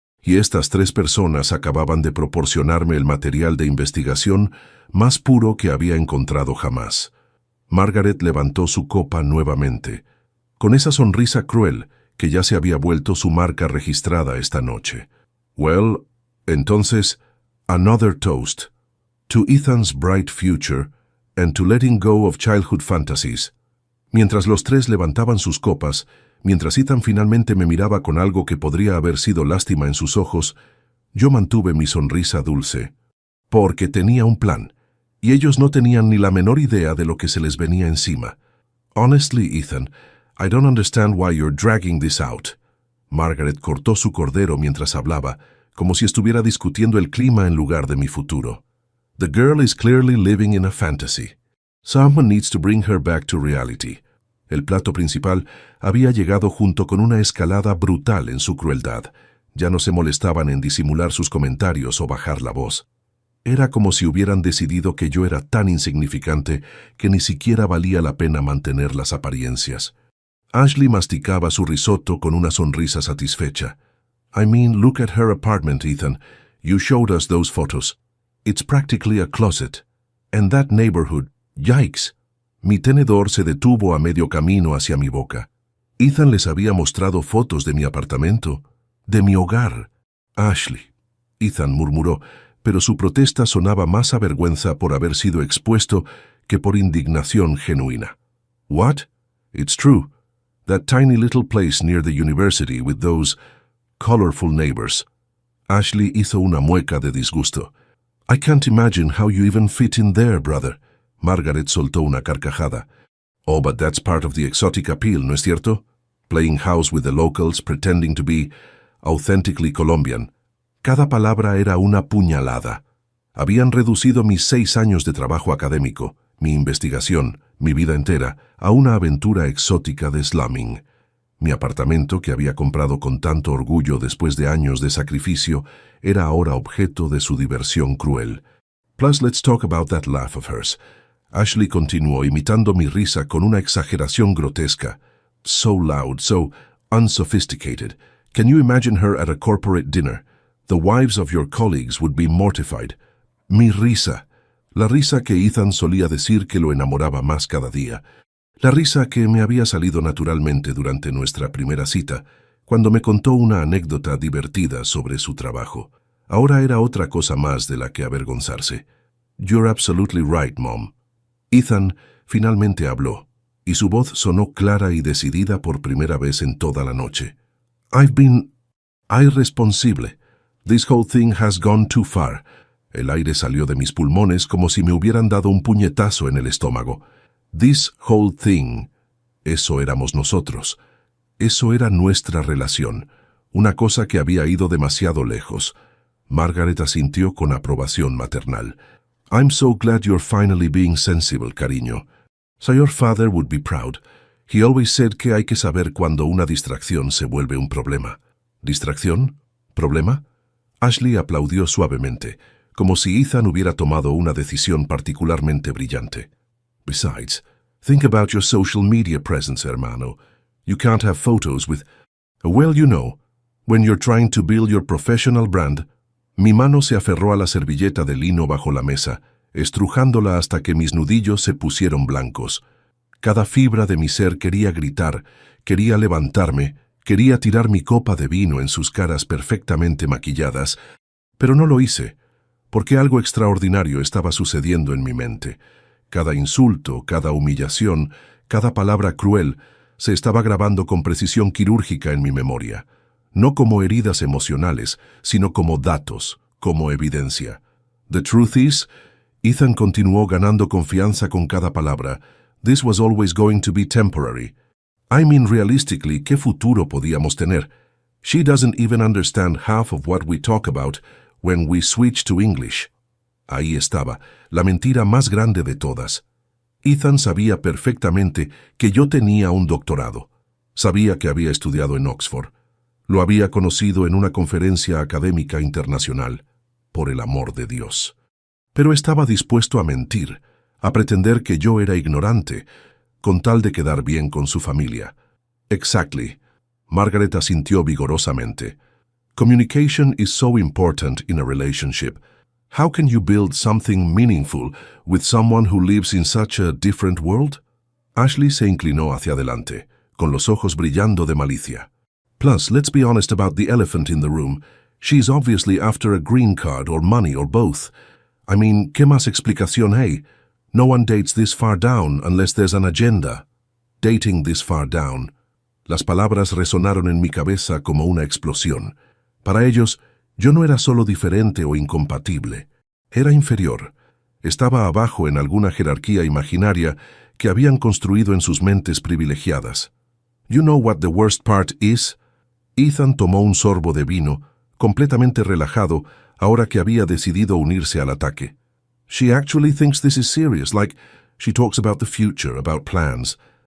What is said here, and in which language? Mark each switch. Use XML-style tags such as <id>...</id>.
<es>y estas 3 personas acababan de proporcionarme el material de investigación más puro que había encontrado jamás. Margaret levantó su copa nuevamente, con esa sonrisa cruel que ya se había vuelto su marca registrada esta noche.</es> <en>Well, entonces, another toast. To Ethan's bright future and to letting go of childhood fantasies.</en> <es>Mientras los 3 levantaban sus copas, mientras Ethan finalmente me miraba con algo que podría haber sido lástima en sus ojos, yo mantuve mi sonrisa dulce. Porque tenía un plan, y ellos no tenían ni la menor idea de lo que se les venía encima.</es> <en>Honestly, Ethan, I don't understand why you're dragging this out.</en> <es>Margaret cortó su cordero mientras hablaba, como si estuviera discutiendo el clima en lugar de mi futuro.</es> <en>The girl is clearly living in a fantasy. Someone needs to bring her back to reality.</en> <es>El plato principal había llegado junto con una escalada brutal en su crueldad. Ya no se molestaban en disimular sus comentarios o bajar la voz. Era como si hubieran decidido que yo era tan insignificante que ni siquiera valía la pena mantener las apariencias. Ashley masticaba su risotto con una sonrisa satisfecha.</es> <en>I mean, look at her apartment, Ethan. You showed us those photos. It's practically a closet. And that neighborhood, yikes.</en> <es>Mi tenedor se detuvo a medio camino hacia mi boca. Ethan les había mostrado fotos de mi apartamento, de mi hogar. Ashley. Ethan murmuró, pero su protesta sonaba más a vergüenza por haber sido expuesto que por indignación genuina.</es> <en>What? It's true. That tiny little place near the university with those colorful neighbors.</en> <es>Ashley hizo una mueca de disgusto.</es> <en>I can't imagine how you even fit in there, brother.</en> <es>Margaret soltó una carcajada.</es> <en>Oh, but that's part of the exotic appeal,</en> <es>¿no es cierto?</es> <en>Playing house with the locals, pretending to be authentically Colombian.</en> <es>Cada palabra era una puñalada. Habían reducido mis 6 años de trabajo académico, mi investigación, mi vida entera, a una aventura exótica de slumming. Mi apartamento, que había comprado con tanto orgullo después de años de sacrificio, era ahora objeto de su diversión cruel.</es> <en>Plus, let's talk about that laugh of hers.</en> <es>Ashley continuó imitando mi risa con una exageración grotesca.</es> <en>So loud, so unsophisticated. Can you imagine her at a corporate dinner? The wives of your colleagues would be mortified.</en> <es>Mi risa. La risa que Ethan solía decir que lo enamoraba más cada día. La risa que me había salido naturalmente durante nuestra primera cita, cuando me contó una anécdota divertida sobre su trabajo. Ahora era otra cosa más de la que avergonzarse.</es> <en>You're absolutely right, Mom.</en> <es>Ethan finalmente habló, y su voz sonó clara y decidida por primera vez en toda la noche.</es> <en>I've been irresponsible. This whole thing has gone too far.</en> <es>El aire salió de mis pulmones como si me hubieran dado un puñetazo en el estómago.</es> <en>This whole thing.</en> <es>Eso éramos nosotros. Eso era nuestra relación. Una cosa que había ido demasiado lejos. Margaret asintió con aprobación maternal.</es> <en>I'm so glad you're finally being sensible, cariño. So your father would be proud. He always said</en> <es>que hay que saber cuando una distracción se vuelve un problema. ¿Distracción? ¿Problema? Ashley aplaudió suavemente, como si Ethan hubiera tomado una decisión particularmente brillante.</es> <en>Besides, think about your social media presence, hermano. You can't have photos with... Well, you know, when you're trying to build your professional brand...</en> <es>Mi mano se aferró a la servilleta de lino bajo la mesa, estrujándola hasta que mis nudillos se pusieron blancos. Cada fibra de mi ser quería gritar, quería levantarme, quería tirar mi copa de vino en sus caras perfectamente maquilladas, pero no lo hice, porque algo extraordinario estaba sucediendo en mi mente. Cada insulto, cada humillación, cada palabra cruel se estaba grabando con precisión quirúrgica en mi memoria. No como heridas emocionales, sino como datos, como evidencia.</es> <en>The truth is,</en> <es>Ethan continuó ganando confianza con cada palabra.</es> <en>This was always going to be temporary. I mean, realistically,</en> <es>¿qué futuro podíamos tener?</es> <en>She doesn't even understand half of what we talk about when we switch to English.</en> <es>Ahí estaba, la mentira más grande de todas. Ethan sabía perfectamente que yo tenía un doctorado. Sabía que había estudiado en Oxford. Lo había conocido en una conferencia académica internacional, por el amor de Dios. Pero estaba dispuesto a mentir, a pretender que yo era ignorante, con tal de quedar bien con su familia. Exactly. Margaret asintió vigorosamente.</es> <en>Communication is so important in a relationship. How can you build something meaningful with someone who lives in such a different world?</en> <es>Ashley se inclinó hacia adelante, con los ojos brillando de malicia.</es> <en>Plus, let's be honest about the elephant in the room. She's obviously after a green card or money or both. I mean,</en> <es>¿qué más explicación hay?</es> <en>No one dates this far down unless there's an agenda. Dating this far down.</en> <es>Las palabras resonaron en mi cabeza como una explosión. Para ellos, yo no era solo diferente o incompatible. Era inferior. Estaba abajo en alguna jerarquía imaginaria que habían construido en sus mentes privilegiadas.</es> <en>You know what the worst part is?</en> <es>Ethan tomó un sorbo de vino, completamente relajado, ahora que había decidido unirse al ataque.</es> <en>She actually thinks this is serious, like she talks about the future, about plans.</en>